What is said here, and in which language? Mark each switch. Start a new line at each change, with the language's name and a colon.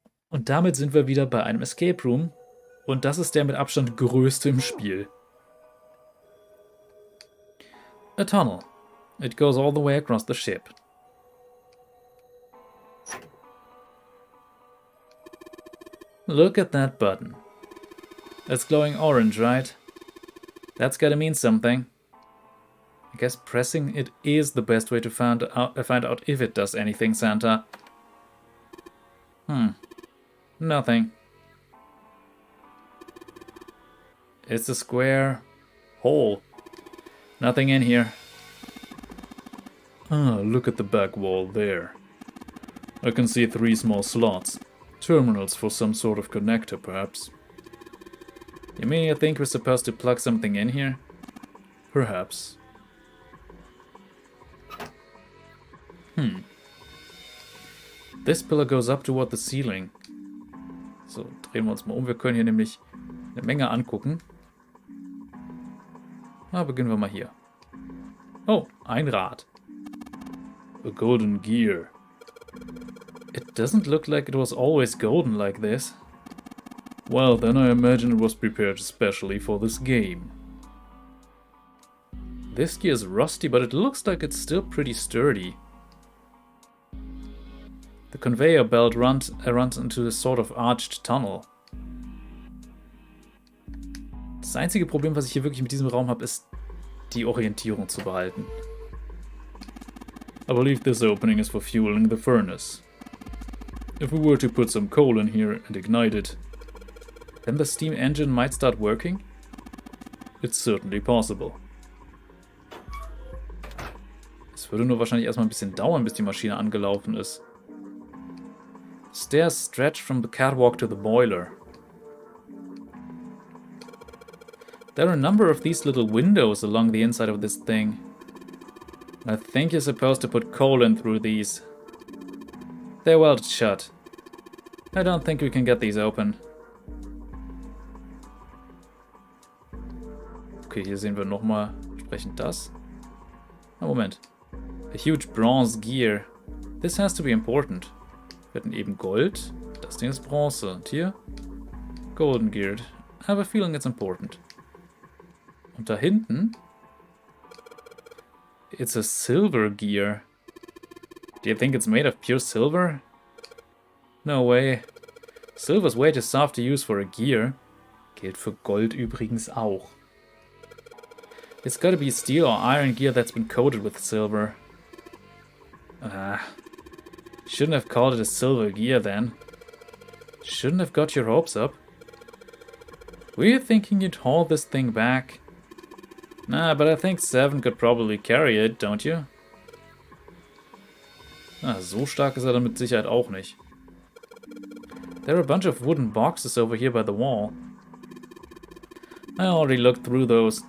German: Und damit sind wir wieder bei einem Escape Room. Und das ist der mit Abstand größte im Spiel.
English: A tunnel. It goes all the way across the ship. Look at that button. It's glowing orange, right? That's gotta mean something. I guess pressing it is the best way to find out if it does anything, Santa. Nothing. It's a square hole. Nothing in here. Ah, look at the back wall there. I can see 3 small slots. Terminals for some sort of connector, perhaps. You mean you think we're supposed to plug something in here? Perhaps. This pillar goes up toward the ceiling.
German: So, drehen wir uns mal um. Wir können hier nämlich eine Menge angucken. Beginnen wir mal hier. Oh, ein Rad.
English: A golden gear. It doesn't look like it was always golden like this. Well, then I imagine it was prepared especially for this game. This gear is rusty, but it looks like it's still pretty sturdy. The conveyor belt runs into a sort of arched tunnel.
German: Das einzige Problem, was ich hier wirklich mit diesem Raum habe, ist die Orientierung zu behalten.
English: I believe this opening is for fueling the furnace. If we were to put some coal in here and ignite it, then the steam engine might start working? It's certainly possible.
German: Es würde nur wahrscheinlich erstmal ein bisschen dauern, bis die Maschine angelaufen ist.
English: Stairs stretch from the catwalk to the boiler. There are a number of these little windows along the inside of this thing. I think you're supposed to put coal in through these. They're welded shut. I don't think we can get these open.
German: Okay, hier sehen wir nochmal entsprechend das.
English: Moment. A huge bronze gear. This has to be important.
German: Wir hatten eben Gold. Das Ding ist Bronze. Und hier?
English: Golden geared. I have a feeling it's important.
German: Und da hinten?
English: It's a silver gear. Do you think it's made of pure silver? No way. Silver's way too soft to use for a gear.
German: Gilt für Gold übrigens auch.
English: It's gotta be steel or iron gear that's been coated with silver. Shouldn't have called it a silver gear then. Shouldn't have got your hopes up. Were you thinking you'd haul this thing back? Nah, but I think 7 could probably carry it, don't you?
German: So stark ist er dann mit Sicherheit auch nicht.
English: There are a bunch of wooden boxes over here by the wall. I already looked through those.